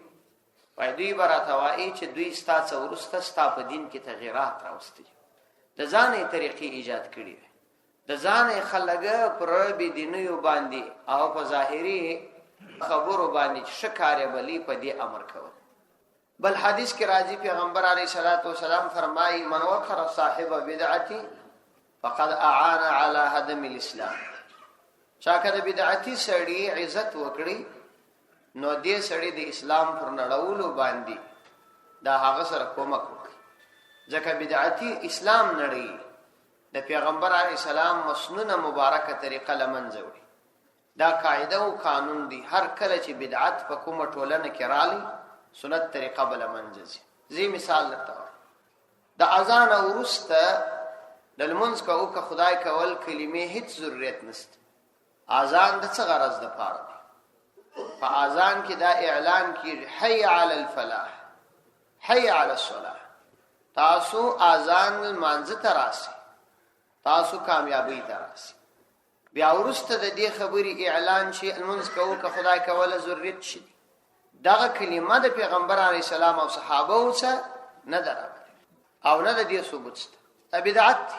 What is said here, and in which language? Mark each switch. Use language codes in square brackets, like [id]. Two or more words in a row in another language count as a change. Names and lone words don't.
[ps] وایي دوی به راته وایي چې دوی ستا څه وروسته ستا په دین کې تغیرات راوستي، د ځانې طریقې ایجاد کړي وي، د ځانې خلک پر بېدینیو باندې او په ظاهري خبرو باندې چې ښه کار یې بلي په دې امر کول. بل حدیث کې راځي پیغمبر [ar] علیه الصلاۃ والسلام فرمایي من وقر صاحب بدعتي فقد اعان على هدم الاسلام. [ps] چا که د بدعتي سړي عزت وکړي نو دې سړي د اسلام پر نړولو باندې دا هغه سره کومک وکړي، ځکه بدعتي اسلام نړي د پیغمبر [ar] علیه السلام [ps] مسنونه مبارکه طریقه لمنځه وړي. دا قاعده او قانون دی، هر کله چې بدعت په کومه ټولنه کې رالي سنت طریقه بل منځي. زی مثال درته د اذان وروسته د لمونځ کوو که خدای کول کلمې هیڅ ضرورت نشته. اذان د څه غرض ده پاره دی؟ په اذان کې دا اعلان کیږي [ar] حي علی الفلاح، حي علی الصلاح، [ps] تاسو اذان مانځ ته راسي، تاسو کامیابی ته راسي. بیا وروسته د دې خبرې اعلان شي لمونځ کوو که خدای کول ضرورت شي. دغه کلمه د پیغمبر [ar] علیه السلام [ps] او صحابه اوسه نه درغله او نه د دې ثبوت شته، دا بدعت دی.